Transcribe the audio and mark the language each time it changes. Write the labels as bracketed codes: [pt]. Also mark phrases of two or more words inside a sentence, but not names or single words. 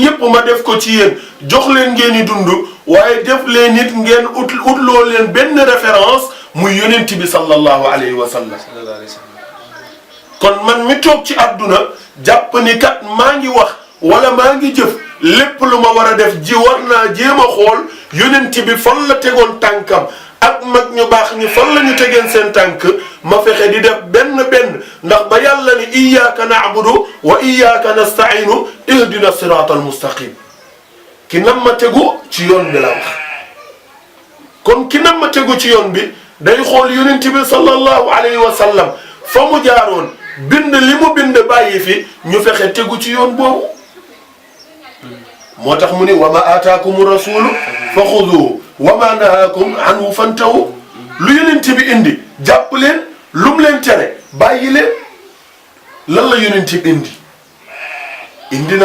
[wo] yépp ma def ko ci yéen jox leen ngeen i dund waaye def leen nit ngeen utloo leen benn référence muy yonent bi [ar] صلى الله عليه وسلم [wo] kon man mi toog ci àdduna jàpp ni kat maa ngi wax wala maa ngi jëf lépp lu ma war a def ji war naa jéem a xool yonent bi fan la tegoon tànkam ak mag ñu baax ñi fan la ñu tegeen seen tànk ma fexe di def benn ndax ba yàlla ni [ar] إياك نعبد وإياك نستعين اهدنا الصراط المستقيم [wo] ki nam ma tegu ci yoon bi la wax kon ki nam ma tegu ci yoon bi day xool yonent bi [ar] صلى الله عليه وسلم [wo] fa mu jaaroon bind li mu bind bàyyi fi ñu fexe tegu ci yoon boobu moo tax mu ni [ar] وما آتاكم الرسول فخذوه وما نهاكم عنه فانتهوا [wo] lu yonent bi indi jàpp leen lu mu leen tere bàyyi leen lan la yonent bi indi na